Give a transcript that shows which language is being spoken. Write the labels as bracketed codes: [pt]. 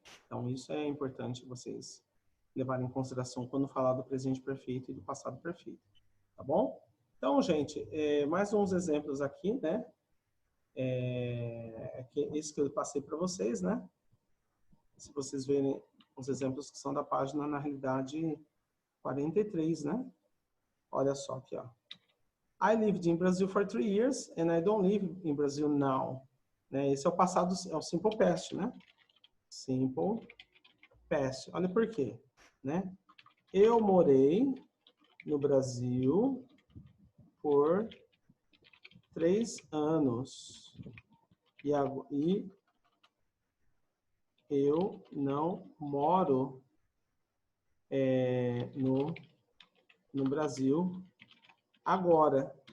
[pt] Então, isso é importante vocês levarem em consideração quando falar do presente perfeito e do passado perfeito. Tá bom? Então, gente, mais uns exemplos aqui, né? Esse que eu passei para vocês, né? Se vocês verem os exemplos que são da página, na realidade, 43, né? Olha só aqui, ó. [en] I lived in Brazil for 3 years and I don't live in Brazil now. [pt] Né? Esse é o passado, é o simple past, né? Simple past. Olha por quê, né? Eu morei no Brasil por 3 anos. E eu não moro no Brasil agora.